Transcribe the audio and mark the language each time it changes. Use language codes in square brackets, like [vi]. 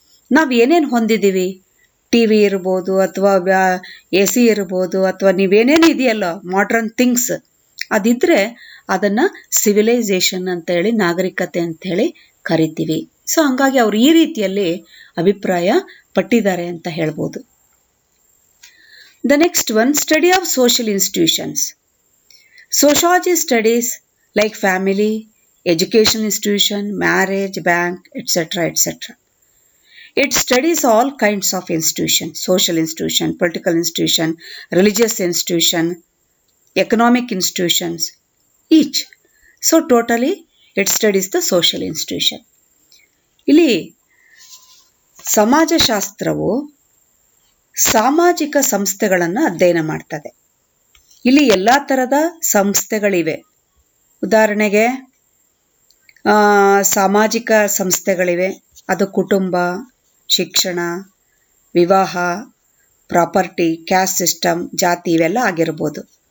[kn] ನಾವು ಏನೇನು ಹೊಂದಿದ್ದೀವಿ, TV ಇರ್ಬೋದು ಅಥವಾ AC ಇರ್ಬೋದು ಅಥವಾ ನೀವೇನೇನು ಇದೆಯಲ್ಲ [en] modern things, [kn] ಅದಿದ್ರೆ ಅದನ್ನ ಸಿವಿಲೈಸೇಷನ್ ಅಂತ ಹೇಳಿ, ನಾಗರಿಕತೆ ಅಂತ ಹೇಳಿ ಕರಿತೀವಿ. ಸೊ ಹಂಗಾಗಿ ಅವ್ರು ಈ ರೀತಿಯಲ್ಲಿ ಅಭಿಪ್ರಾಯ ಪಟ್ಟಿದ್ದಾರೆ ಅಂತ ಹೇಳ್ಬೋದು. [en] The next one, study of social institutions. Sociology studies like family, education institution, marriage, bank, etc., etc. It studies all kinds of institutions: social institution, political institution, religious institution, economic institutions, each. So totally it studies the social institution. [kn] ಇಲ್ಲಿ ಸಮಾಜಶಾಸ್ತ್ರವು ಸಾಮಾಜಿಕ ಸಂಸ್ಥೆಗಳನ್ನು ಅಧ್ಯಯನ ಮಾಡ್ತದೆ. ಇಲ್ಲಿ ಎಲ್ಲ ಥರದ ಸಂಸ್ಥೆಗಳಿವೆ. ಉದಾಹರಣೆಗೆ ಸಾಮಾಜಿಕ ಸಂಸ್ಥೆಗಳಿವೆ, ಅದು ಕುಟುಂಬ, ಶಿಕ್ಷಣ, ವಿವಾಹ, ಪ್ರಾಪರ್ಟಿ, ಕ್ಯಾಸ್ಟ್ ಸಿಸ್ಟಮ್, ಜಾತಿ ಇವೆಲ್ಲ ಆಗಿರ್ಬೋದು.